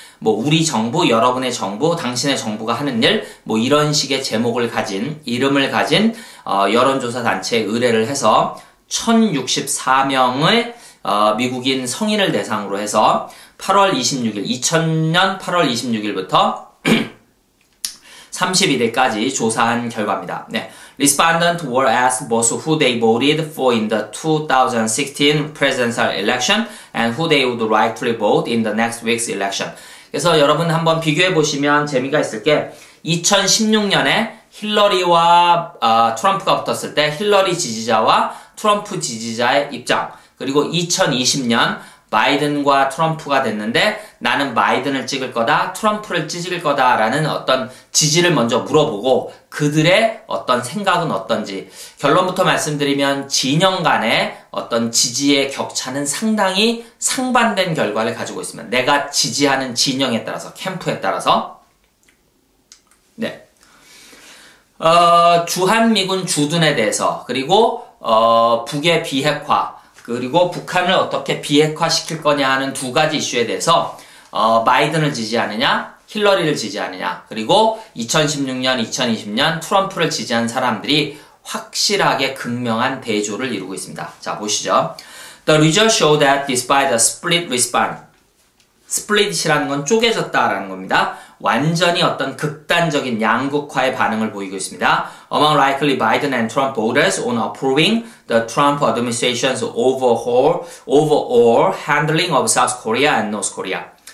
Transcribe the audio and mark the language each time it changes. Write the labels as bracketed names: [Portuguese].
[Korean] 뭐 우리 정부, 여러분의 정부, 당신의 정부가 하는 일 뭐 이런 식의 제목을 가진 이름을 가진 여론조사 단체에 의뢰를 해서 1064명의 미국인 성인을 대상으로 해서 8월 26일 2000년 8월 26일부터 31일까지 조사한 결과입니다. 네. [English] Respondents were asked both who they voted for in the 2016 presidential election and who they would likely vote in the next week's election. [Korean] 그래서 여러분 한번 비교해 보시면 재미가 있을 게 2016년에 힐러리와 트럼프가 붙었을 때 힐러리 지지자와 트럼프 지지자의 입장 그리고 2020년 바이든과 트럼프가 됐는데 나는 바이든을 찍을 거다, 트럼프를 찍을 거다라는 어떤 지지를 먼저 물어보고 그들의 어떤 생각은 어떤지 결론부터 말씀드리면 진영 간의 어떤 지지의 격차는 상당히 상반된 결과를 가지고 있습니다. 내가 지지하는 진영에 따라서, 캠프에 따라서 네. 주한미군 주둔에 대해서 그리고 북의 비핵화 그리고 북한을 어떻게 비핵화시킬 거냐 하는 두 가지 이슈에 대해서 바이든을 지지하느냐 힐러리를 지지하느냐 그리고 2016년 2020년 트럼프를 지지한 사람들이 확실하게 극명한 대조를 이루고 있습니다. 자 보시죠. [English] The results show that despite a split response 스플릿이라는 건 쪼개졌다라는 겁니다. [Korean] 완전히 어떤 극단적인 양극화의 반응을 보이고 있습니다. [English] Among likely Biden and Trump voters on approving the Trump administration's overall handling of South Korea and North Korea.